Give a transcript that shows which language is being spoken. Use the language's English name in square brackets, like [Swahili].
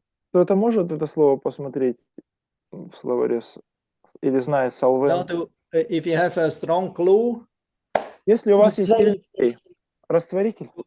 [Russian] Кто-то может это слово посмотреть в словаре или знает solvent? [English] If you have a strong glue, [Russian] если у вас есть сильный клей, растворитель,